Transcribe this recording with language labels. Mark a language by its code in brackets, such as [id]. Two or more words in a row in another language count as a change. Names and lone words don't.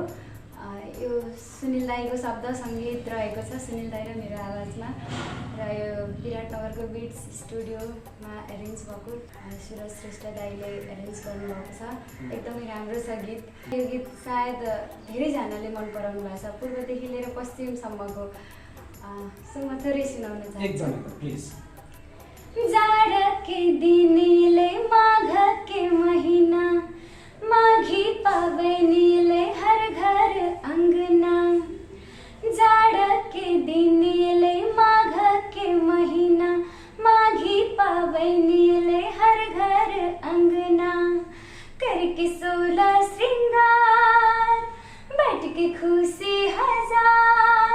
[ne] यो सुनिल दाईको शब्द सङ्गीत रहेको छ, सुनिल दाई र मेरो आवाजमा, र यो विराटनगरको बिट्स स्टुडियोमा एरेन्ज भएको सुरज श्रेष्ठ दाईले एरेन्ज गर्नुभएको छ। एकदमै राम्रो छ गीत। यो गीत सायद धेरैजनाले मन पराउनु भएको छ, पूर्वदेखि लिएर पश्चिमसम्मको। सो म थोरै सुनाउन चाहन्छु। [mai] जाड के दिनले माघ के महिना, माघी पाबनीले हर घर अंगना। जाड के दिनले माघ के महिना, माघी पाबनीले हर घर अंगना। करके 16 श्रृंगार, बैठ के खुशी हजार।